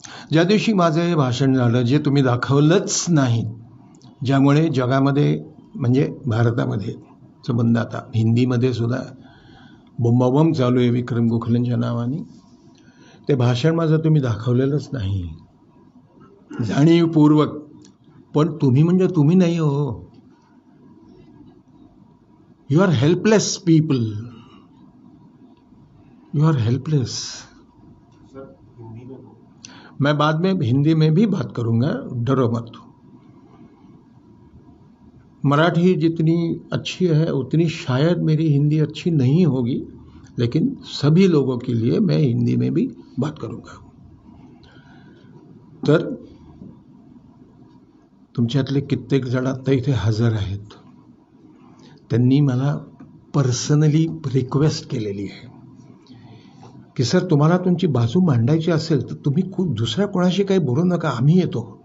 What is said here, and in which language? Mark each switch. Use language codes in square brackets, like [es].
[mr] ज्या दिवशी माझं हे भाषण झालं, जे तुम्ही दाखवलंच नाही, ज्यामुळे जगामध्ये म्हणजे भारतामध्ये संबंध आता हिंदीमध्ये सुद्धा बोंबाबोंब चालू आहे विक्रम गोखलेंच्या नावाने, ते भाषण माझं तुम्ही दाखवलेलंच नाही जाणीवपूर्वक. पण तुम्ही म्हणजे तुम्ही नाही हो, [en] You are helpless people, you are helpless. [hi] मैं बाद में हिंदी में भी बात करूंगा, डरो मत. मराठी जितनी अच्छी है उतनी शायद मेरी हिंदी अच्छी नहीं होगी, लेकिन सभी लोगों के लिए मैं हिंदी में भी बात करूंगा. [mr] तर तुमच्यातले कित्येक जण आता इथे हजर आहेत, त्यांनी मला पर्सनली रिक्वेस्ट केलेली आहे की सर, तुम्हाला तुमची बाजू मांडायची असेल तर तुम्ही खूप दुसऱ्या कोणाशी काही बोलू नका, आम्ही येतो.